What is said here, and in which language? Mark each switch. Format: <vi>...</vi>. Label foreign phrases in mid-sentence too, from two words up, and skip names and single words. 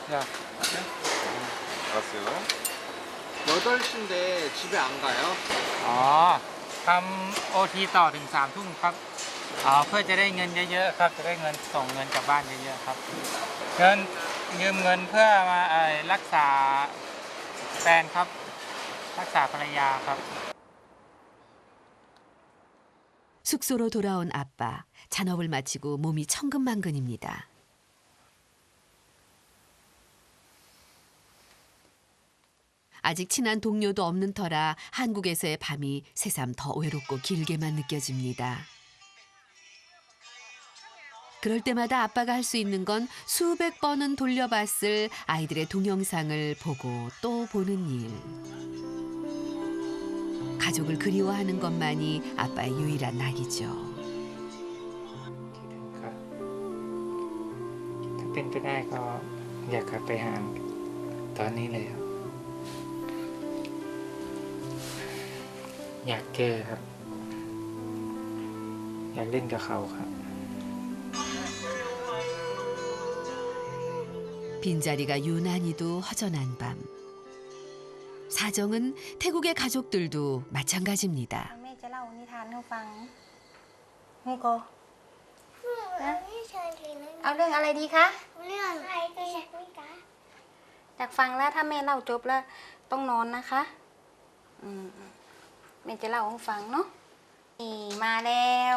<ko>알았어요. 8시인데 집에 안 가요?</ko> <th>อ๋อทำ OT ต่อถึง 3 ทุ่มครับเพื่อจะได้เงินเยอะๆครับจะได้เงินส่งเงินกลับบ้านเยอะๆครับยืมเงินเพื่อมารักษาแฟนครับรักษาภรรยาครับ</th> <ko>숙소로 돌아온 아빠. 잔업을 마치고 몸이 천근만근입니다. 아직 친한 동료도 없는 터라 한국에서의 밤이 새삼 더 외롭고 길게만 느껴집니다. 그럴 때마다 아빠가 할 수 있는 건 수백 번은 돌려봤을 아이들의 동영상을 보고 또 보는 일. 가족을 그리워하는 것만이 아빠의 유일한 낙이죠.</ko> <th>ถ้าเป็นไปได้ก็อยากกลับไปหาตอนนี้เลยครับอยากเจอครับอยากเล่นกับเขาครับ</th> <ko>빈자리가 유난히도 허전한 밤. 사정은 태국의 가족들도 마찬가지입니다.</ko> <th>แม่จะเล่านิทานให้ฟังให้กอเอาเรื่องอะไรดีคะ เรื่องอะไรก็อยากไม่กะ อยากฟังแล้วถ้าแม่เล่าจบแล้วต้องนอนนะคะแม่จะเล่าให้ฟังเนาะมาแล้ว</th>